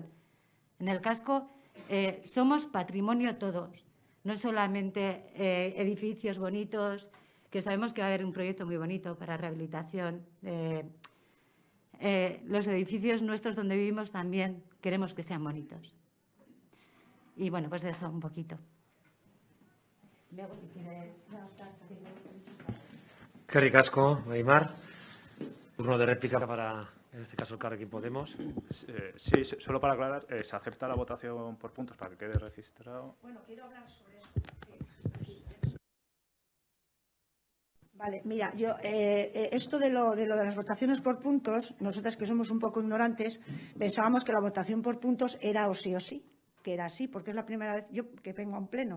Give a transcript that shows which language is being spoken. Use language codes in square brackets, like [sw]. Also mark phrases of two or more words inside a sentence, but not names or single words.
[es] En el casco somos patrimonio todos, no solamente edificios bonitos, que sabemos que va a haber un proyecto muy bonito para rehabilitación. Los edificios nuestros donde vivimos también queremos que sean bonitos. Y bueno, pues eso, un poquito. [eu] Eskerrik asko, Marimar. [es] Turno de réplica para, en este caso, el Elkarrekin Podemos. Sí, solo para aclarar, se acepta la votación por puntos para que quede registrado. Bueno, quiero hablar sobre eso. Vale, mira, yo esto de lo de las votaciones por puntos, nosotras que somos un poco ignorantes, pensábamos que la votación por puntos era o sí, que era así, porque es la primera vez yo que vengo a un pleno.